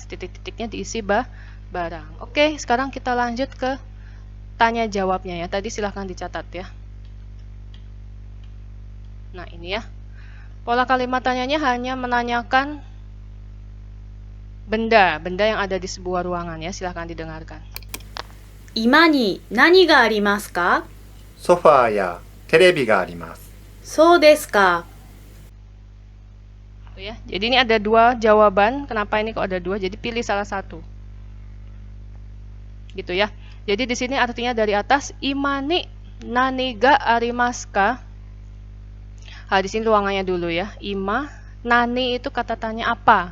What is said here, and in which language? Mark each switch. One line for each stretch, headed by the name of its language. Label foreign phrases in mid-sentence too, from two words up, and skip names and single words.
Indonesian: Titik-titiknya diisi barang. Oke, sekarang kita lanjut ke tanya jawabnya ya. Tadi silahkan dicatat ya. Nah, ini ya. Pola kalimat tanyanya hanya menanyakan benda yang ada di sebuah ruangan ya. Silahkan didengarkan.
Japanese: 今に何がありますか？ソファーやテレビがあります。そうですか。
Indonesian: Ya. Jadi ini ada dua jawaban. Kenapa ini kok ada dua? Jadi pilih salah satu. Gitu ya. Jadi di sini artinya dari atas,
Japanese: 居間に何がありますか?
Indonesian: Di sini ruangannya dulu ya. Ima, nani itu kata tanya apa?